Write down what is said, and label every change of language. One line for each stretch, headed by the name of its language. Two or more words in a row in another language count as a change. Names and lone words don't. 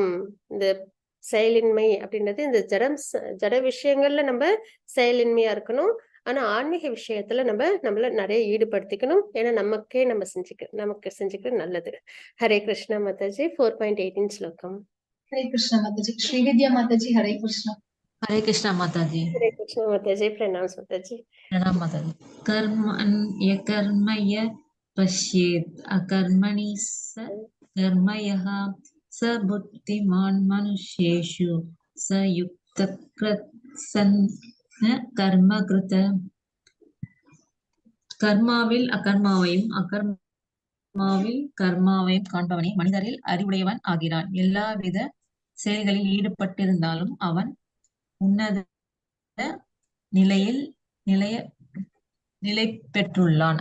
Tamil: இந்த செயலின்மை அப்படின்றது இந்த ஜட விஷயங்கள்ல நம்ம செயலின்மையா இருக்கணும். ஆனா ஆன்மீக விஷயத்துல நம்மள நிறைய ஈடுபடுத்திக்கணும். ஏன்னா நமக்கு செஞ்சுக்கிறது நல்லது. ஹரே கிருஷ்ணா மாதாஜி. 4.18 ஸ்லோகம். ஹரே கிருஷ்ணா மாதாஜி. ஸ்ரீவித்யா மாதாஜி. ஹரே கிருஷ்ணா.
Hindi: हरे कृष्णा माता जी।
Tamil: ஹரே கிருஷ்ணா மாதாஜி.
Hindi: प्रणाम माताजी। प्रणाम माता जी।
Sanskrit: कर्म य पश्येत् अकर्मणि स कर्मयः स बुद्धिमान् मनुष्येषु स युक्तकृत् कर्मकृत।
Tamil: கர்மாவில் அகர்மாவையும் அகர்மாவில் கர்மாவையும் காண்பவனே மனிதரில் அறிவுடையவன் ஆகிறான். எல்லாவித செயல்களில் ஈடுபட்டிருந்தாலும் அவன் உன்னத நிலை பெற்றுள்ளான்.